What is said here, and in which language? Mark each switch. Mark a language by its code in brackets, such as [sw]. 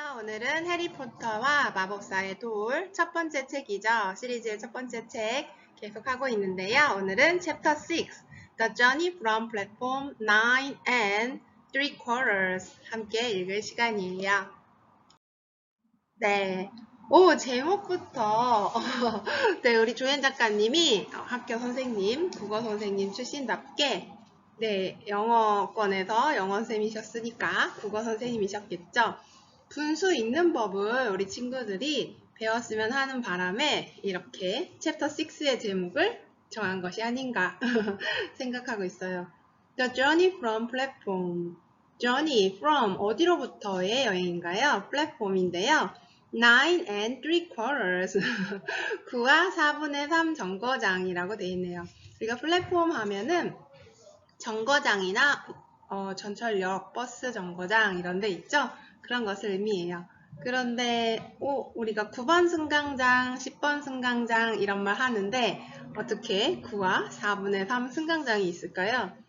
[ko] 오늘은 해리포터와 마법사의 돌 첫 번째 책이죠. 시리즈의 첫 번째 책 계속하고 있는데요. 오늘은 chapter 6, [en] The Journey from Platform 9 and 3/4 [ko] 함께 읽을 시간이에요. 네. 제목부터 네, 우리 조연 작가님이 학교 선생님, 국어 선생님 출신답게 영어권에서 영어 선생님이셨으니까 국어 선생님이셨겠죠. 분수 읽는 법을 우리 친구들이 배웠으면 하는 바람에 이렇게 챕터 6의 제목을 정한 것이 아닌가 생각하고 있어요. [en] The Journey from Platform. Journey from [ko] 어디로부터의 여행인가요? 플랫폼인데요. 9 and 3/4 9와 4분의 3 정거장이라고 되어 있네요. 우리가 플랫폼 하면은 정거장이나 전철역, 버스 정거장 이런 데 있죠? 그런 것을 의미해요. 그런데 우리가 9번 승강장, 10번 승강장 이런 말 하는데 어떻게 9와 4분의 3 승강장이 있을까요?